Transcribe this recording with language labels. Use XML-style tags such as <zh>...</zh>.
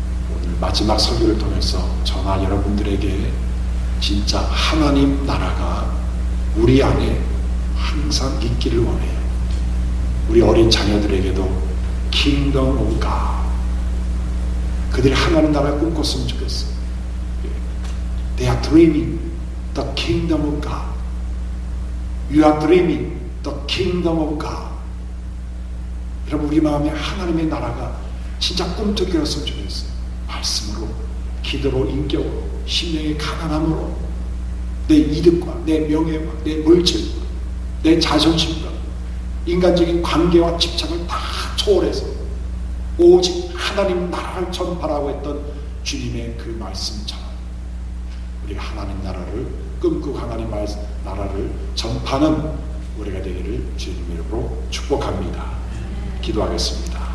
<ko>오늘 마지막 설교를 통해서 저나 여러분들에게 진짜 하나님 나라가 우리 안에 항상 있기를 원해요. 우리 어린 자녀들에게도</ko> <en>Kingdom of God,</en> <ko>그들이 하나님 나라를 꿈꿨으면 좋겠어요.</ko> <en>They are dreaming the Kingdom of God. You are dreaming the Kingdom of God.</en> <ko>여러분, 우리 마음에 하나님의 나라가 진짜 꿈틀거렸으면 좋겠어요. 말씀으로, 기도로, 인격으로, 심령의 가난함으로, 내 이득과 내 명예와 내 물질과 내 자존심과 인간적인 관계와 집착을 다 초월해서 오직 하나님 나라를 전파라고 했던 주님의 그 말씀처럼 우리가 하나님 나라를 꿈꾸고 하나님 나라를 전파하는 우리가 되기를 주님 이름으로 축복합니다. 기도하겠습니다.</ko>